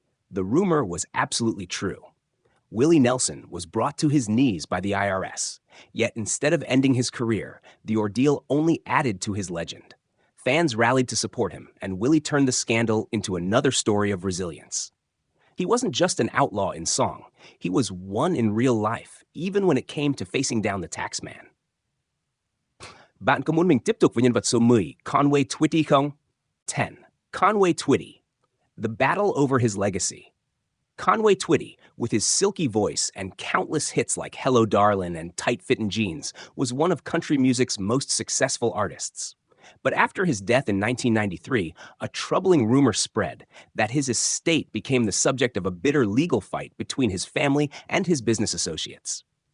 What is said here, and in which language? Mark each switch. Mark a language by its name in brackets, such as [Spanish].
[English] The rumor was absolutely true. Willie Nelson was brought to his knees by the IRS, yet instead of ending his career, the ordeal only added to his legend. Fans rallied to support him, and Willie turned the scandal into another story of resilience. He wasn't just an outlaw in song. He was one in real life, even when it came to facing down the tax man. [Vietnamese] Bạn có muốn mình tiếp tục với nhân vật số 10, Conway Twitty không? [English] 10. Conway Twitty. The battle over his legacy. Conway Twitty, with his silky voice and countless hits like Hello Darlin' and Tight Fittin' Jeans, was one of country music's most successful artists. But after his death in 1993, a troubling rumor spread that his estate became the subject of a bitter legal fight between his family and his business associates.